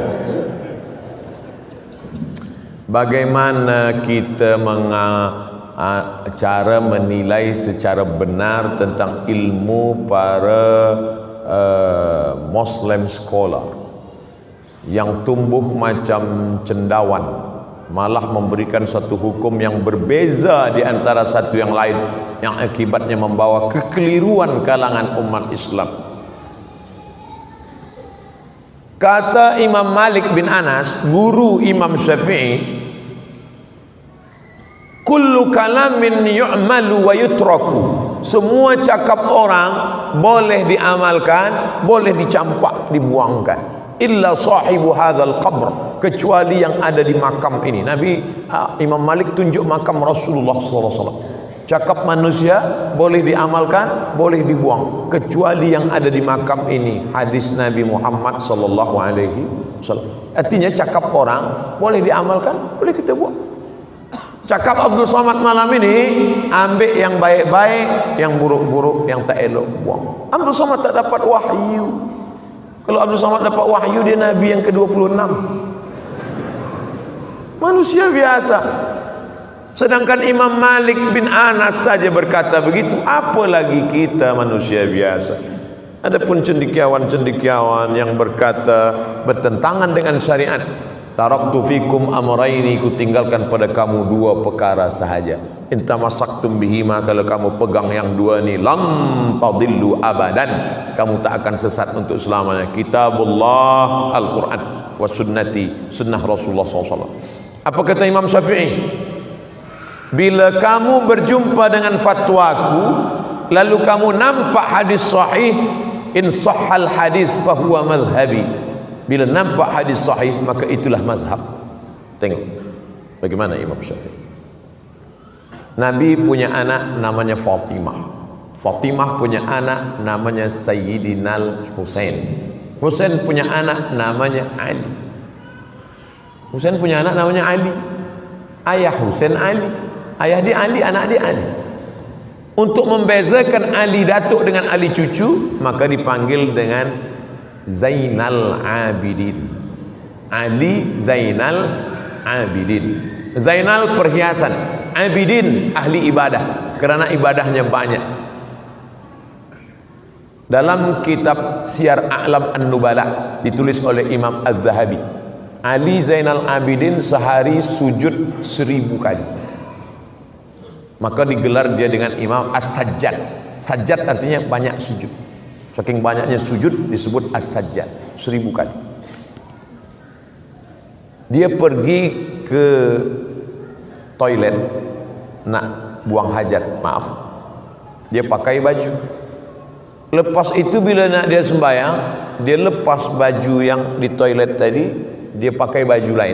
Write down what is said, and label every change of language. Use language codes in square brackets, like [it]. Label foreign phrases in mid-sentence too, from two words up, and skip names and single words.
[ms] Bagaimana kita cara menilai secara benar tentang ilmu para [en] Muslim scholar [ms] yang tumbuh macam cendawan, malah memberikan satu hukum yang berbeza di antara satu yang lain, yang akibatnya membawa kekeliruan kalangan umat Islam. Kata Imam Malik bin Anas, guru Imam Syafi'i, [ar] كل كلام يعمل و يترك. [ms] Semua cakap orang boleh diamalkan, boleh dicampak, dibuangkan. [ar] إلا صاحب هذا القبر, [ms] kecuali yang ada di makam ini. Imam Malik tunjuk makam Rasulullah SAW. Cakap manusia boleh diamalkan, boleh dibuang, kecuali yang ada di makam ini. Hadis Nabi Muhammad SAW. Artinya cakap orang boleh diamalkan, boleh kita buang. Cakap Abdul Somad malam ini, ambil yang baik-baik, yang buruk-buruk, yang tak elok, buang. Abdul Somad tak dapat wahyu. Kalau Abdul Somad dapat wahyu, dia Nabi yang ke-26. Manusia biasa. Sedangkan Imam Malik bin Anas saja berkata begitu, apalagi kita manusia biasa. Adapun cendekiawan-cendekiawan yang berkata bertentangan dengan syariat, [ar] تركت فيكم أمرين, [ms] ku tinggalkan pada kamu 2 perkara sahaja. [ar] إن تمسكتم بهما, [ms] kalau kamu pegang yang 2 ni, [ar] لم تضلوا أبدا, [ms] kamu tak akan sesat untuk selamanya. Kitabullah, Al-Quran, [ar] و سنتي, [ms] sunnah Rasulullah SAW. Apa kata Imam Syafi'i? Bila kamu berjumpa dengan fatwaku, lalu kamu nampak hadis sahih, [ar] إن صح الحديث فهو مذهبي. [ms] Bila nampak hadis sahih, maka itulah mazhab. Tengok bagaimana Imam Syafi'i. Nabi punya anak namanya Fatimah. Fatimah punya anak namanya Sayyidina Husain. Husain punya anak namanya Ali. Husain punya anak namanya Ali. Ayah Husain Ali, ayah dia Ali, anak dia Ali. Untuk membezakan Ali datuk dengan Ali cucu, maka dipanggil dengan Zainal Abidin. Ali Zainal Abidin. Zainal perhiasan, Abidin ahli ibadah, kerana ibadahnya banyak. Dalam kitab Syiar A'lam An-Nubala ditulis oleh Imam Az-Zahabi, Ali Zainal Abidin sehari sujud 1000 kali. Maka digelar dia dengan Imam As-Sajjad. Sajjad artinya banyak sujud. Saking banyaknya sujud disebut As-Sajjad, 1000 kali. Dia pergi ke toilet nak buang hajat, maaf, dia pakai baju. Lepas itu bila nak dia sembahyang, dia lepas baju yang di toilet tadi, dia pakai baju lain.